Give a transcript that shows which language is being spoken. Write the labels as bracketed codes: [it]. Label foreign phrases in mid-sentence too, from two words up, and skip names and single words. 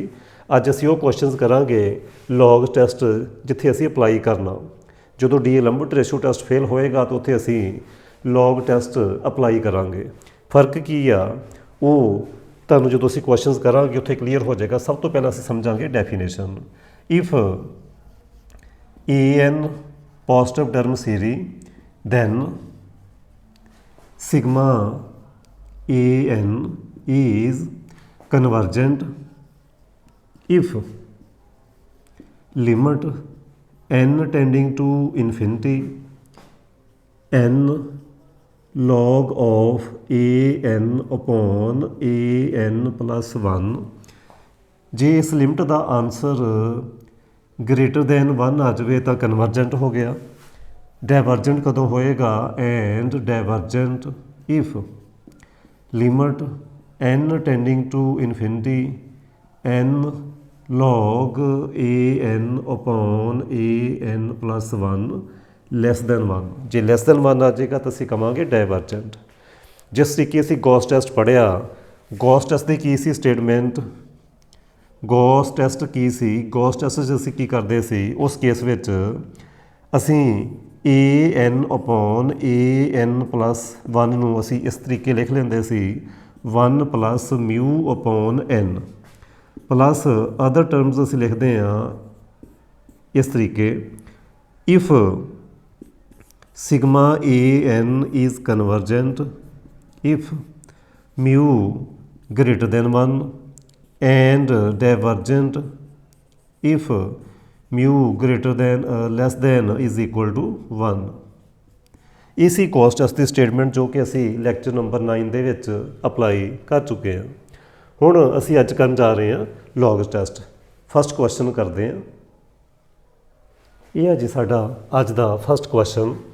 [pa] ਅੱਜ ਅਸੀਂ ਉਹ ਕੁਐਸਚਨਸ ਕਰਾਂਗੇ [en] log test [pa] ਜਿੱਥੇ ਅਸੀਂ ਅਪਲਾਈ ਕਰਨਾ। ਜਦੋਂ [en] D'Alembert ratio test [pa] ਫੇਲ ਹੋਏਗਾ ਤਾਂ ਉੱਥੇ ਅਸੀਂ [en] log test apply [pa] ਕਰਾਂਗੇ। ਫਰਕ ਕੀ ਆ ਉਹ ਤੁਹਾਨੂੰ ਜਦੋਂ ਅਸੀਂ ਕੁਐਸਚਨਸ ਕਰਾਂਗੇ ਉੱਥੇ ਕਲੀਅਰ ਹੋ ਜਾਏਗਾ। ਸਭ ਤੋਂ ਪਹਿਲਾਂ ਅਸੀਂ ਸਮਝਾਂਗੇ ਡੈਫੀਨੇਸ਼ਨ। [en] ਇਫ an positive term series then sigma an is convergent if limit n tending to infinity n log of an upon an plus 1 [pa] ਜੇ ਇਸ ਲਿਮਟ ਦਾ ਆਨਸਰ [en] greater than [pa] 1 ਆ ਜਾਵੇ ਤਾਂ ਕਨਵਰਜੈਂਟ ਹੋ ਗਿਆ। ਡਾਇਵਰਜੈਂਟ ਕਦੋਂ ਹੋਏਗਾ? [en] and divergent if limit n tending to infinity n log an upon an plus 1 less than 1. [pa] ਜੇ [en] less than 1 [pa] ਆ ਜਾਏਗਾ ਤਾਂ ਅਸੀਂ ਕਹਾਂਗੇ ਡਾਇਵਰਜੈਂਟ। ਜਿਸ ਤਰੀਕੇ ਅਸੀਂ ਗੌਸ ਟੈਸਟ ਪੜ੍ਹਿਆ, ਗੌਸ ਟੈਸਟ ਦੀ ਕੀ ਸੀ ਸਟੇਟਮੈਂਟ? ਗੌਸ ਟੈਸਟ ਕੀ ਸੀ? ਗੌਸ ਟੈਸਟ 'ਚ ਅਸੀਂ ਕੀ ਕਰਦੇ ਸੀ? ਉਸ ਕੇਸ ਵਿੱਚ ਅਸੀਂ [en] an upon an plus 1 [pa] ਨੂੰ ਅਸੀਂ ਇਸ ਤਰੀਕੇ ਲਿਖ ਲੈਂਦੇ ਸੀ [en] 1 plus mu upon n plus other terms [pa] ਅਸੀਂ ਲਿਖਦੇ ਹਾਂ ਇਸ ਤਰੀਕੇ ਇਫ [en] sigma an is convergent if mu greater than 1 and divergent if mu greater than less than is equal to 1। [pa] ਇਹ ਸੀ ਗੌਸ ਟੈਸਟ ਦੀ ਸਟੇਟਮੈਂਟ ਜੋ ਕਿ ਅਸੀਂ [en] lecture number 9 [pa] ਦੇ ਵਿੱਚ ਅਪਲਾਈ ਕਰ ਚੁੱਕੇ ਹਾਂ। ਹੁਣ ਅਸੀਂ ਅੱਜ ਕਰਨ ਜਾ ਰਹੇ ਹਾਂ [en] log test. first question [pa] ਕਰਦੇ ਹਾਂ। ਇਹ ਹੈ ਜੀ ਸਾਡਾ ਅੱਜ ਦਾ [en] first question.